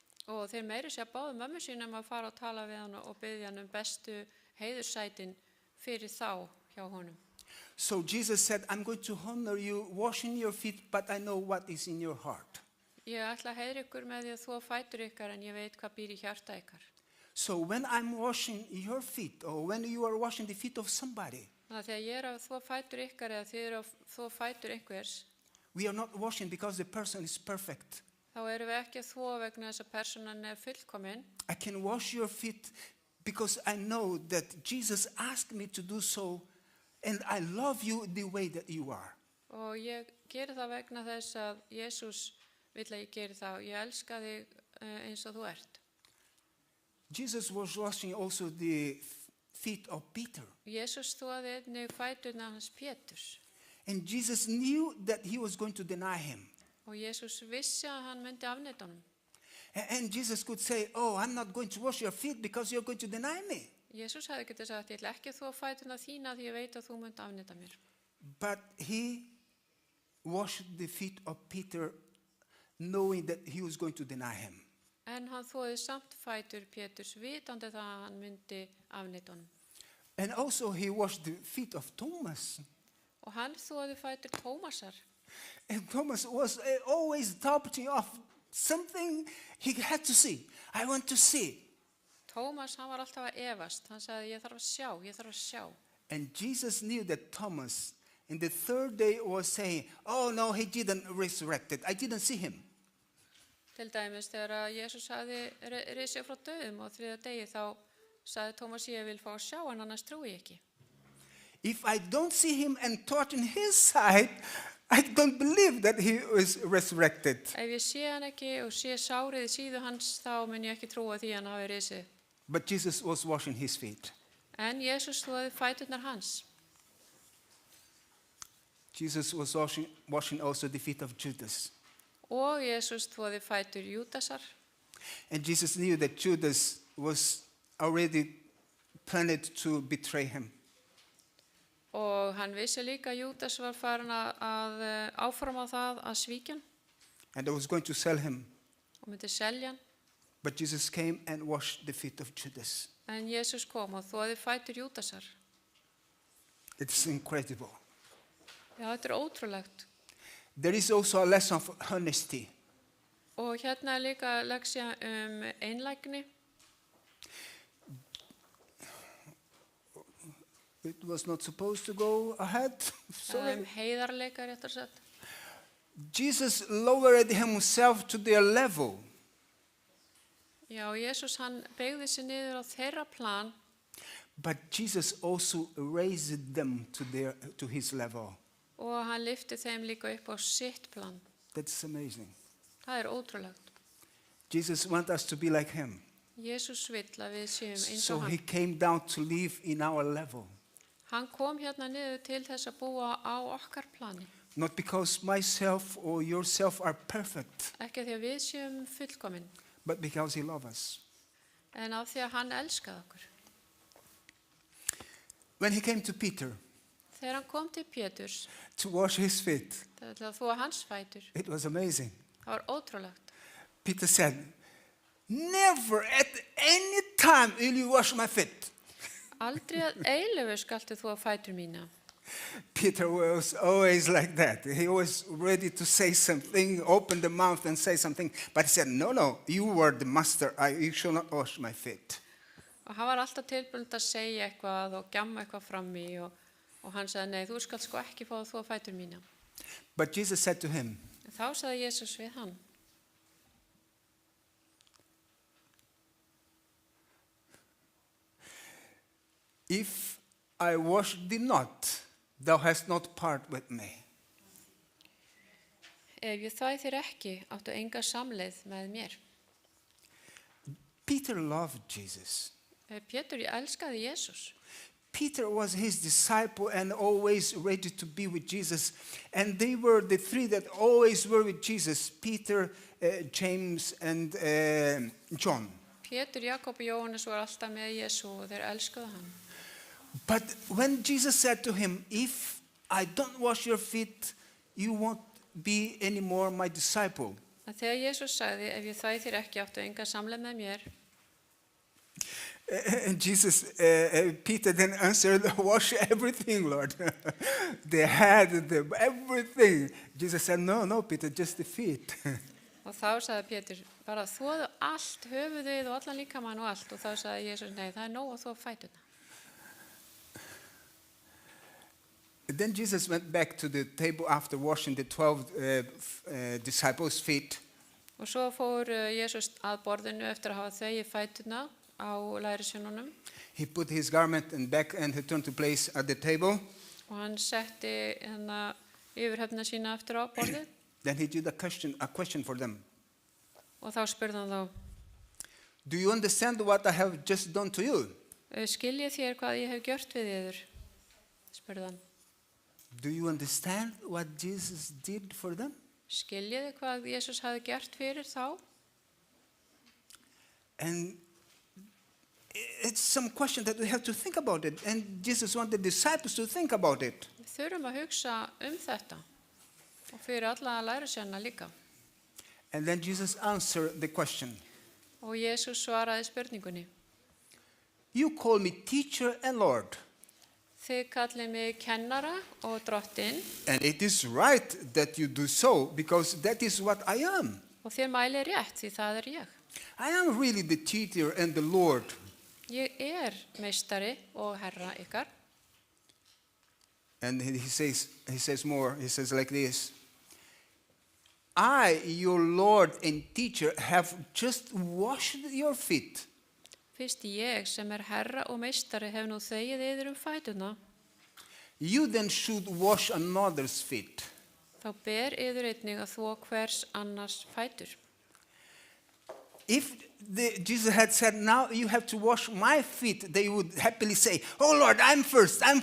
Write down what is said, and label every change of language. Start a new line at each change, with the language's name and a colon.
Icelandic: Og þeir meiri sér báðu mömmu sínum að fara og tala við hann og biðja hann bestu heiðursætin fyrir þá hjá honum.
English: So Jesus said, I'm going to honor you washing your feet, but I know what is in your heart.
Icelandic: Ég ætla að heiðra ykkur með því að þvo fætur ykkar en ég veit hvað býr í hjarta ykkar.
English: So when I'm washing your feet, or when you are washing the feet of somebody,
Icelandic: Þannig að þegar ég að þvo fætur ykkar eða þið að þvo fætur einhvers,
English: we are not washing because the person is perfect.
Icelandic: þá erum við ekki að þvo vegna þess að personan fullkomin.
English: I can wash your feet because I know that Jesus asked me to do so, and I love you the way that you are.
Icelandic: Og ég geri það vegna þess að Jesús vill að ég geri það og ég elska þig eins og þú ert.
English: Jesus was washing also the feet of Peter.
Icelandic: Jesús þvoði einnig fæturna hans Péturs
English: And Jesus knew that he was going to deny him.
Icelandic: og Jesús vissi að hann myndi afneita honum.
English: And Jesus could say, oh, I'm not going to wash your feet because you're going to deny me.
Icelandic: Jesús hefði getið sagt, ég ætla ekki að þvo fæturna þína því ég veit að þú myndi afneita mér.
English: But he washed the feet of Peter knowing that he was going to deny him.
Icelandic: En hann þvoði samt fætur Péturs vitandi það að hann myndi afneita honum.
English: And also he washed the feet of Thomas.
Icelandic: Og hann þvoði fætur Tómasar.
English: And Thomas was always doubting of something he had to see. I want to see.
Icelandic: Tómas, hann var alltaf að efast. Hann sagði, ég þarf að sjá, ég þarf að sjá.
English: And Jesus knew that Thomas, in the third day, was saying, oh, no, he didn't resurrect it. I didn't see him.
Icelandic: Til dæmis þegar að Jesús hafði risið frá dauðum og þriðja degi þá sagði Tómas, ég vil fá að sjá hann, annars trúi ég ekki.
English: If I don't see him and touch in his side, I don't believe that he was resurrected.
Icelandic: Ef ég sé hann ekki og sé sárið í síðu hans, þá mun ég ekki trúa því hann hafi risið.
English: But Jesus was washing his feet.
Icelandic: En Jesús þvoði fæturnar hans.
English: Jesus was washing also the feet of Judas.
Icelandic: Og Jesús þvoði fætur Júdasar.
English: And Jesus knew that Judas was already planned to betray him.
Icelandic: Og hann vissi líka að Júdas var farin að áforma það að svíkja hann
English: And I was going to sell him.
Icelandic: og myndi selja hann.
English: But Jesus came and washed the feet of Judas.
Icelandic: En Jesús kom og þvoði fætur Júdasar.
English: It's incredible.
Icelandic: Já, þetta ótrúlegt.
English: There is also a lesson of honesty.
Icelandic: Og hérna líka leksja einlægni.
English: It was not supposed to go ahead. Sorry.
Icelandic: Heiðarleika réttar sagt.
English: Jesus lowered himself to their level.
Icelandic: Já, Jesús hann beygði sig niður á þeirra plan.
English: But Jesus also raised them to his level.
Icelandic: Og hann lyfti þeim líka upp á sitt plan.
English: That's amazing.
Icelandic: Það ótrúlegt.
English: Jesus wants us to be like him.
Icelandic: Jesús vill að við séum eins
English: So
Icelandic: og
English: he
Icelandic: hann.
English: came down to live in our level.
Icelandic: Hann kom hérna niður til þess að búa á okkar plani.
English: Not because myself or yourself are perfect,
Icelandic: Ekki því að við séum fullkomin,
English: but because he loves us.
Icelandic: en af því að hann elskaði okkur.
English: When he came to Peter
Icelandic: Þegar hann kom til Péturs,
English: to wash his feet,
Icelandic: til að þvoa hans fætur,
English: it was amazing.
Icelandic: það var ótrúlegt.
English: Peter said, never at any time will you wash my feet.
Icelandic: Aldrei að eilífu skaltu þvoa fætur mína.
English: Peter was always like that. He was ready to say something, open the mouth and say something. But he said, no, you were the master. You shall not wash my feet.
Icelandic: Og hann var alltaf tilbúin að segja eitthvað og gjamma eitthvað fram í og hann sagði, nei, þú skalt sko ekki fá að þvoa fætur mína.
English: But Jesus said to him,
Icelandic: En þá sagði Jesús við hann,
English: if I wash thee not, thou hast not part with me.
Icelandic: ef ég þvæ þér ekki, áttu enga samleið með mér.
English: Peter loved Jesus.
Icelandic: Pétur, ég elskaði Jesús.
English: Peter was his disciple and always ready to be with Jesus. And they were the three that always were with Jesus, Peter, James, and John.
Icelandic: Pétur, Jakob og Jóhannes voru alltaf með Jesú og þeir elskuðu hann.
English: But when Jesus said to him, if I don't wash your feet, you won't be anymore my disciple.
Icelandic: að þegar Jesús sagði, ef ég þvæ þér ekki áttu enga samleið með mér,
English: And Jesus, Peter then answered, wash everything, Lord. The head, everything. Jesus said, no, Peter, just the feet.
Icelandic: og þá sagði Pétur, bara þvoðu allt, höfuðið og allan líkamann og allt, og þá sagði Jesús, nei, það er nóg að þvo fæturna.
English: Then Jesus went back to the table after washing the 12 disciples' feet.
Icelandic: Og svo fór Jesús að borðinu eftir að hafa þvegið fæturna á lærisveinunum
English: He put his garment and back and returned to place at the table.
Icelandic: og hann setti yfirhöfna sína eftir á borðið
English: Then he did a question for them.
Icelandic: og þá spurði hann þá,
English: Do you understand what I have just done to you?
Icelandic: skiljið þér hvað ég hef gjört við yður? Spurði hann.
English: Do you understand what Jesus did for them?
Icelandic: Skiljið þið hvað Jesús hafi gert fyrir þá?
English: And it's some question that we have to think about it. And Jesus wanted the disciples to think about it.
Icelandic: Við þurfum að hugsa þetta og fyrir alla lærisveina líka.
English: And then Jesus answered the question.
Icelandic: Og Jesús svaraði spurningunni.
English: You call me teacher and Lord.
Icelandic: Þið kallið mig kennara og drottinn
English: And it is right that you do so, because that is what I am.
Icelandic: og þér mælið rétt því það er ég.
English: I am really the teacher and the Lord.
Icelandic: Ég meistari og herra ykkar.
English: And he says more. He says like this. I, your Lord and teacher, have just washed your feet.
Icelandic: Fyrst ég sem herra og meistari hef nú þegið yður fæturna,
English: You then should wash another's feet.
Icelandic: þá ber yður einnig að þvo hvers annars fætur.
English: If Jesus had said, now you have to wash my feet, they would happily say, oh Lord, I'm first.